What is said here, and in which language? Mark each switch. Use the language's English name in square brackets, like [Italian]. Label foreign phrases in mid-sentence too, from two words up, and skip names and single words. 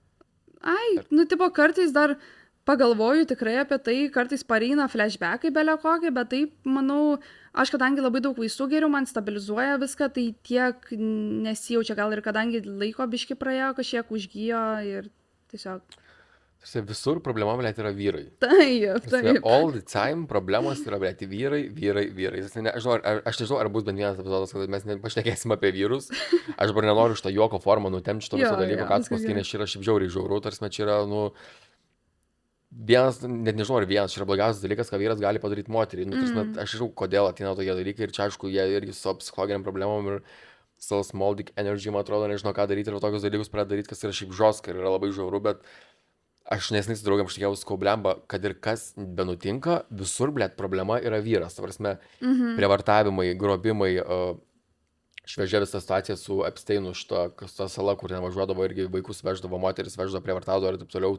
[Lithuanian] Tipo, kartais dar pagalvoju tikrai apie tai, kartais pareina flashbackai belio kokie, bet taip, manau, aš kadangi labai daug vaistų geriau, man stabilizuoja viską, tai tiek nesijaučia, gal ir kadangi laiko biški praėjo, kažkiek užgijo ir tiesiog. Visur problema, blėt, yra vyrai. Taip. [English] All the time [Lithuanian] problemos yra, blėt, vyrai. Aš nežinau, ar bus bent vienas epizodas, kad mes pašnekėsim apie vyrus. Aš dabar nenoriu šitą juoko formą nutemti šito viso dalyko, ką tu pasakai, nes čia yra šiaip žiauriai žiauru, tarsi čia yra, vienas, net nežinau, ar vienas, čia yra blogiausias dalykas, ką vyras gali padaryti moteriai. Nu, tarsi, aš žinau, kodėl ateina tokie dalykai ir čia, aišku, jie irgi su savo psichologiniam problemom ir savo [English] small dick energy, [Lithuanian] man atrodo, nežinau, ką daryti ir tokius dalykus pradeda daryti, kas yra šiaip žoska ir yra labai žiauru, bet aš nesnai su draugiam šnekėjau, sakau, blemba, kad ir kas benutinka, visur, blėt, problema yra vyras. Ta prasme, prievartavimai, grobimai, šviežia visa situacija su Epsteinu, šita sala, kur ten važiuodavo irgi vaikus veždavo, moteris veždavo, prievartaudavo ir taip toliau.